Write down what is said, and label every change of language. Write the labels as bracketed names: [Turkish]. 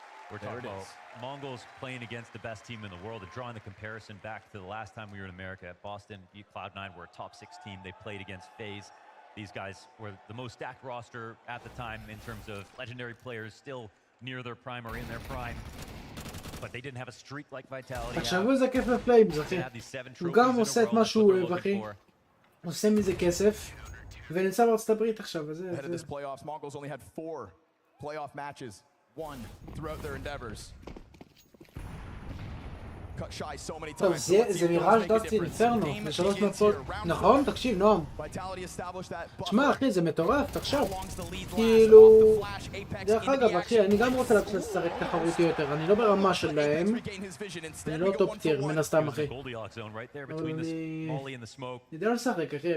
[English] We're talking about Mongols playing against the best team in the world and drawing the comparison back to the last time we were in America. Boston beat Cloud9, we're a top 6 team. They played against FaZe. These guys were the most stacked roster at the time in terms of legendary players still near their prime or in their prime. But they didn't have a streak like Vitality. [Hebrew] תחשבו איזה כיף לפליימס, אחי. הוא גם עושה את מה שהוא אוהב, אחי. עושה מזה כסף. ונמצא בארצות הברית עכשיו, אז זה... [English] Ahead of this playoffs, Mongols only had 4 playoff matches won throughout their endeavors. Cut shy so many [Hebrew] טוב, [English] times. [Hebrew] זה מיראז' דסטי אינפרנו, ב3 מפות. נכון? תקשיב, נועם. תשמע, אחי, זה מטורף, תחשוב. כאילו... דרך אגב, אחי, אני גם רוצה להתחיל לשחק תחרותי יותר. אני לא ברמה שלהם. אני לא טופ טיר, מן הסתם, אחי. אבל אני... יודע לשחק, אחי.